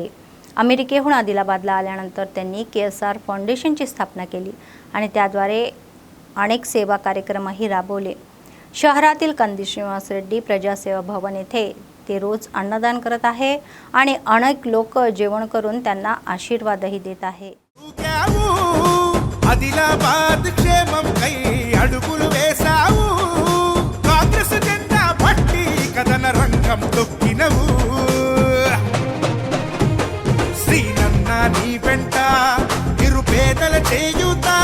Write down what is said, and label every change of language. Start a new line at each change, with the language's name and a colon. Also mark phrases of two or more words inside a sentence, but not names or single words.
Marathi: अमेरिकेहून आदिलाबादला आल्यानंतर त्यांनी KSR फाउंडेशनची स्थापना केली आणि त्याद्वारे अनेक सेवा कार्यक्रमही राबवले. शहरातील कंदी श्रीनिवास रेड्डी प्रजासेवा भवन येथे ते रोज अन्नदान करत आहे आणि अनेक लोक जेवण करून त्यांना आशीर्वादही देत आहे.
Telugu: ఆదిలాబాద్ క్షేమం కై అడుగులు వేసావు. కాంగ్రెస్ జెండా పట్టి కథన రంగం తొక్కినవు. శ్రీనన్న నీ వెంట నిరుపేదల చేయుతా.